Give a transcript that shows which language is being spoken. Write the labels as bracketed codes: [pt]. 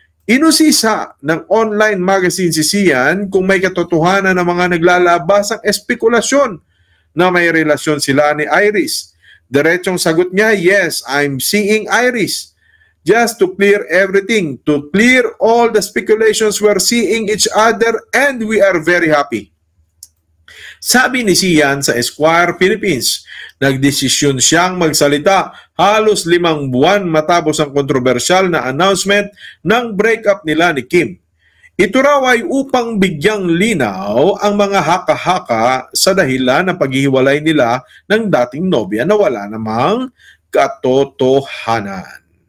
[tl] Inusisa ng online magazine si Sian kung may katotohanan ng mga naglalabasang espekulasyon na may relasyon sila ni Iris. Diretsong sagot niya, [en] "Yes, I'm seeing Iris. Just to clear everything, to clear all the speculations, we're seeing each other and we are very happy." [tl] Sabi ni Sian sa Esquire Philippines, nagdesisyon siyang magsalita halos 5 buwan matapos ang kontrobersyal na announcement ng breakup nila ni Kim. Ito raw ay upang bigyang linaw ang mga haka-haka sa dahilan ng paghihiwalay nila ng dating nobya na wala namang katotohanan.